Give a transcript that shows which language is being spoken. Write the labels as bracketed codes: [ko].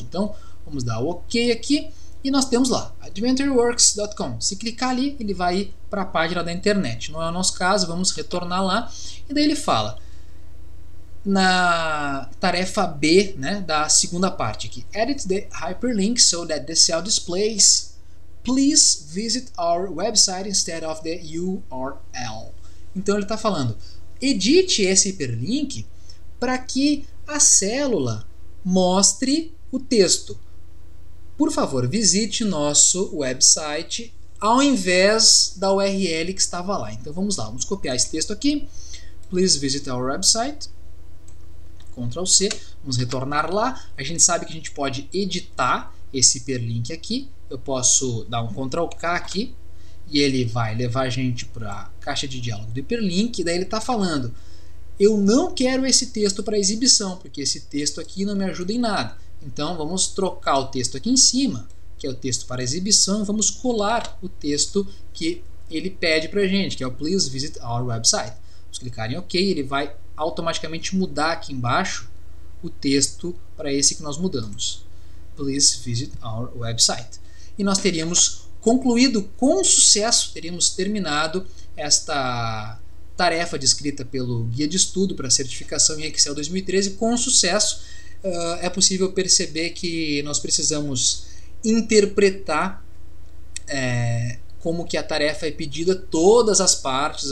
[pt] Então vamos dar o OK aqui e nós temos lá adventureworks.com. Se clicar ali, ele vai ir para a página da internet. Não é o nosso caso, vamos retornar lá e daí ele fala na tarefa B, né, da segunda parte aqui, [en] edit the hyperlink so that the cell displays. Please visit our website instead of the URL. [pt] Então ele está falando, edite esse hiperlink para que a célula mostre o texto. Por favor, visite nosso website ao invés da URL que estava lá. Então vamos lá, vamos copiar esse texto aqui. [en] Please visit our website. [pt] Ctrl C, vamos retornar lá. A gente sabe que a gente pode editar esse hiperlink aqui. Eu posso dar um Ctrl K aqui e ele vai levar a gente para a caixa de diálogo do hiperlink. E daí ele está falando, eu não quero esse texto para exibição, porque esse texto aqui não me ajuda em nada. Então vamos trocar o texto aqui em cima, que é o texto para exibição, e vamos colar o texto que ele pede para a gente, que é o [en] Please visit our website. [pt] Vamos clicar em OK, ele vai automaticamente mudar aqui embaixo o texto para esse que nós mudamos. [en] Please visit our website. [pt] E nós teríamos concluído com sucesso, teríamos terminado esta tarefa descrita pelo Guia de Estudo para Certificação em Excel 2013 com sucesso. É possível perceber que nós precisamos interpretar como que a tarefa é pedida, todas as partes.